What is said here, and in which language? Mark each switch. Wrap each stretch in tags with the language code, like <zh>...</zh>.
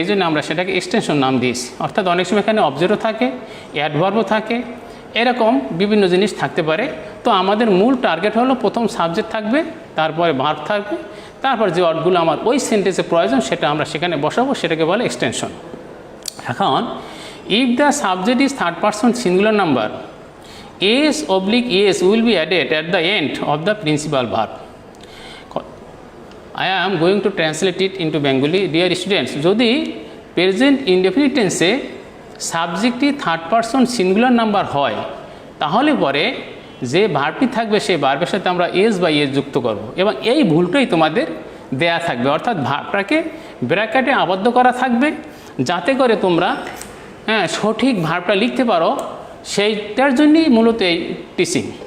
<bn>এই জন্য আমরা সেটাকে এক্সটেনশন নাম দিয়েছি। অর্থাৎ অনেক সময় এখানে অবজেক্টও থাকে, অ্যাডভার্বও থাকে, এরকম বিভিন্ন জিনিস থাকতে পারে। তো আমাদের মূল টার্গেট হলো প্রথম সাবজেক্ট থাকবে, তারপরে ভার্ব থাকবে, তারপর যে ওয়ার্ডগুলো আমার ওই সেন্টেন্সে প্রয়োজন সেটা আমরা সেখানে বসাবো, সেটাকে বলে এক্সটেনশন।</bn> <en>এখন if the subject is third person singular number, s/es will be added at the end of the principal verb. I am going to translate it into Bengali. Dear students,</en> <bn>যদি প্রেজেন্ট ইনডেফিনিট টেন্সে সাবজেক্টটি third person singular number হয় তাহলে পরে যে ভার্বটি থাকবে সেই ভার্বের সাথে আমরা এস বা এস যুক্ত করব, এবং এই ভুলটাই তোমাদের দেয়া থাকবে। অর্থাৎ ভার্বটাকে ব্র্যাকেটে আবদ্ধ করা থাকবে যাতে করে তোমরা সঠিক ভার্বটা লিখতে পারো, সেইটার জন্যই মূলত এই টিচিং।</bn>